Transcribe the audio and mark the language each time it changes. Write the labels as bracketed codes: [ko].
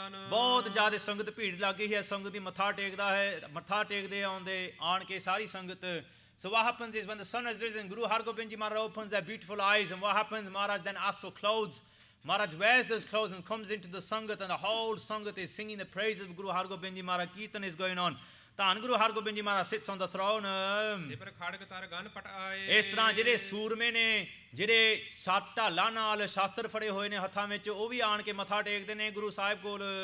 [pa] ਬਹੁਤ ਜ਼ਿਆਦਾ ਸੰਗਤ ਭੀੜ ਲੱਗ ਗਈ ਹੈ, ਸੰਗਤ ਦੀ ਮੱਥਾ ਟੇਕਦੇ ਆਉਂਦੇ ਆਣ ਕੇ ਸਾਰੀ ਸੰਗਤ। [en] So what happens is when the sun has risen, Guru Hargobind Ji Maharaj opens their beautiful eyes, and what happens, Maharaj then asks for clothes. Maharaj wears those clothes and comes into the sangat, and the whole sangat is singing the praises of Guru Hargobind Ji Maharaj. Kirtan is going on. [pa] ਧੰਨ ਗੁਰੂ ਹਰਗੋਬਿੰਦ ਜੀ ਮਹਾਰਾਜ [en] sits on the throne। [pa] ਇਸ ਤਰ੍ਹਾਂ ਜਿਹੜੇ ਸੂਰਮੇ ਨੇ, ਜਿਹੜੇ 7 ਢਾਲਾਂ ਨਾਲ ਸ਼ਾਸਤਰ ਫੜੇ ਹੋਏ ਨੇ ਹੱਥਾਂ ਵਿੱਚ, ਉਹ ਵੀ ਆਣ ਕੇ ਮੱਥਾ ਟੇਕਦੇ ਨੇ ਗੁਰੂ ਸਾਹਿਬ ਕੋਲ।